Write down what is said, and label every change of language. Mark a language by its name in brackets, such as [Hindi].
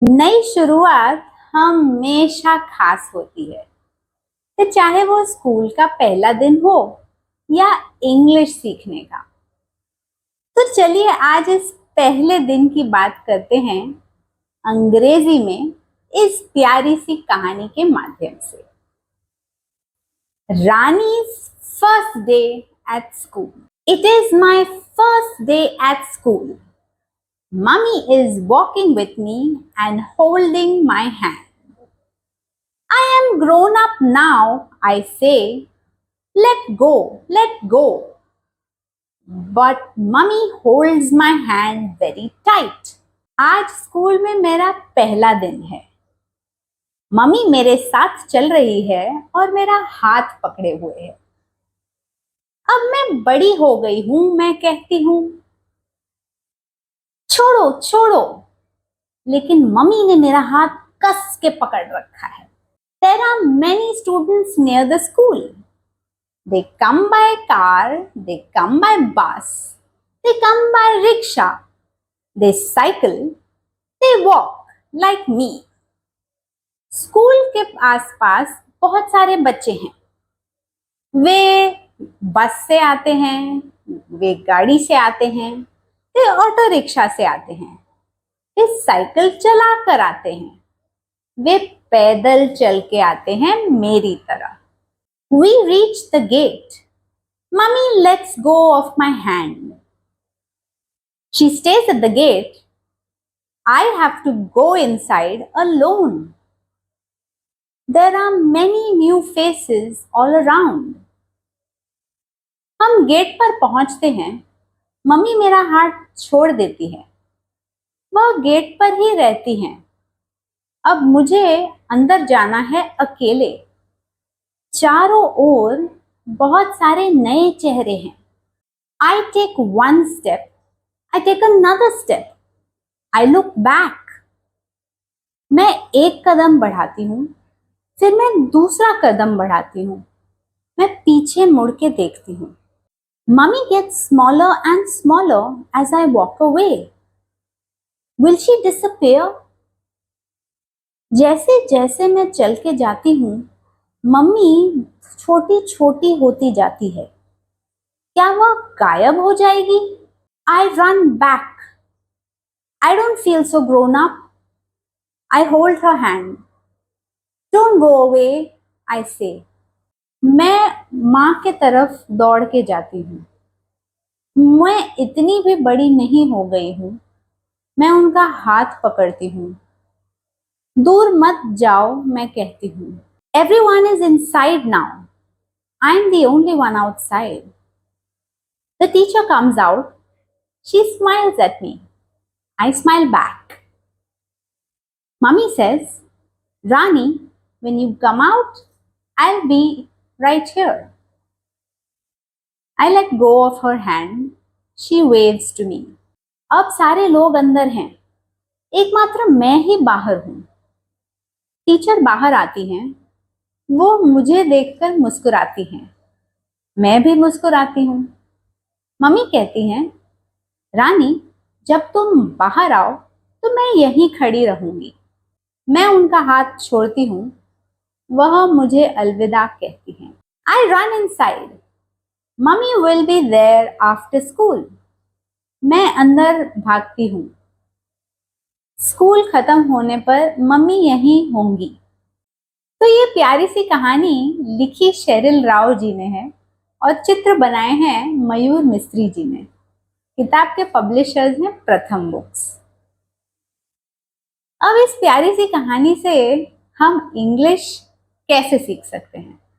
[Hindi] नई शुरुआत हमेशा खास होती है, तो चाहे वो स्कूल का पहला दिन हो या इंग्लिश सीखने का। तो चलिए आज इस पहले दिन की बात करते हैं अंग्रेजी में इस प्यारी सी कहानी के माध्यम से। [English] Rani's first day at school. It is my first day at school. Mummy is walking with me and holding my hand. I am grown up now, I say. Let go, let go. But mummy holds my hand very tight. [Hindi] आज school में मेरा पहला दिन है। Mummy मेरे साथ चल रही है और मेरा हाथ पकड़े हुए है। अब मैं बड़ी हो गई हूं, मैं कहती हूं छोड़ो छोड़ो, लेकिन मम्मी ने मेरा हाथ कस के पकड़ रखा है। [English] There are many students near the school. They come by car, they come by bus, they come by rickshaw, they cycle, they walk like me. [Hindi] School के आसपास बहुत सारे बच्चे हैं। वे बस से आते हैं, वे गाड़ी से आते हैं, वे ऑटो रिक्शा से आते हैं, वे साइकिल चला कर आते हैं, वे पैदल चल के आते हैं मेरी तरह। [English] We reach the gate. Mummy lets go of my hand. She stays at the gate. I have to go inside alone. There are many new faces all around. [Hindi] हम गेट पर पहुंचते हैं। मम्मी मेरा हाथ छोड़ देती है। वह गेट पर ही रहती हैं। अब मुझे अंदर जाना है अकेले। चारों ओर बहुत सारे नए चेहरे हैं। [English] I take one step, I take another step, I look back. [Hindi] मैं एक कदम बढ़ाती हूँ, फिर मैं दूसरा कदम बढ़ाती हूँ, मैं पीछे मुड़ के देखती हूँ। [English] Mummy gets smaller and smaller as I walk away. Will she disappear? [Hindi] जैसे जैसे मैं चल के जाती हूँ, मम्मी छोटी छोटी होती जाती है। क्या वह गायब हो जाएगी? [English] I run back. I don't feel so grown up. I hold her hand. Don't go away, I say. [Hindi] मैं माँ के तरफ दौड़ के जाती हूँ। मैं इतनी भी बड़ी नहीं हो गई हूँ। मैं उनका हाथ पकड़ती हूँ। दूर मत जाओ, मैं कहती हूँ। [English] Everyone is inside now. I'm the only one outside. The teacher comes out. She smiles at me. I smile back. Mummy says, Rani, when you come out, I'll be right here. I let go of her hand. She waves to me. [Hindi] अब सारे लोग अंदर हैं, एकमात्र मैं ही बाहर हूँ। Teacher बाहर आती हैं, वो मुझे देखकर मुस्कुराती हैं। मैं भी मुस्कुराती हूँ। मम्मी कहती हैं, रानी, जब तुम बाहर आओ तो मैं यहीं खड़ी रहूंगी। मैं उनका हाथ छोड़ती हूँ। वह मुझे अलविदा कहती हैं। [English] I run inside. Mummy will be there after school. [Hindi] मैं अंदर भागती हूँ। स्कूल खत्म होने पर मम्मी यहीं होंगी। तो ये प्यारी सी कहानी लिखी शेरिल राव जी ने है और चित्र बनाए हैं मयूर मिस्त्री जी ने। किताब के पब्लिशर्स हैं प्रथम बुक्स। अब इस प्यारी सी कहानी से हम इंग्लिश कैसे सीख सकते हैं?